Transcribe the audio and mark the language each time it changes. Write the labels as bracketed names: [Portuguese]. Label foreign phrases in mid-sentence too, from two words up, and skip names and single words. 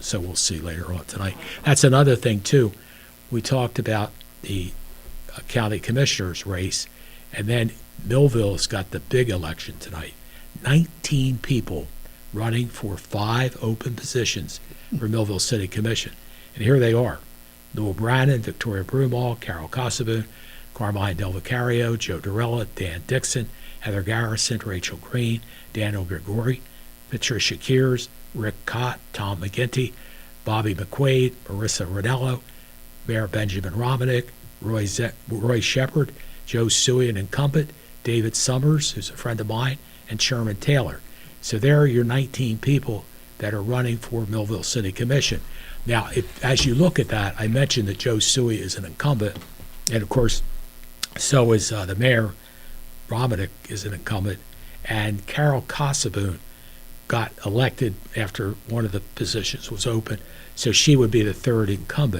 [English] So we'll see later on tonight. That's another thing, too. We talked about the county commissioner's race, and then Millville's got the big election tonight. 19 people running for 5 open positions for Millville City Commission. And here they are: Noel Brannon, Victoria Broomall, Carol Casaboon, Carmine Del Vicario, Joe Durella, Dan Dixon, Heather Garrison, Rachel Green, Daniel Grigori, Patricia Kears, Rick Cott, Tom McGinty, Bobby McQuaid, Marissa Ranello, Mayor Benjamin Romanek, Roy Shepard, Joe Suey, an incumbent, David Summers, who's a friend of mine, and Sherman Taylor. So there are your 19 people that are running for Millville City Commission. Now, as you look at that, I mentioned that Joe Suey is an incumbent, and of course, so is the mayor, Romanick, is an incumbent, and Carol Casaboon got elected after one of the positions was open, so she would be the third incumbent.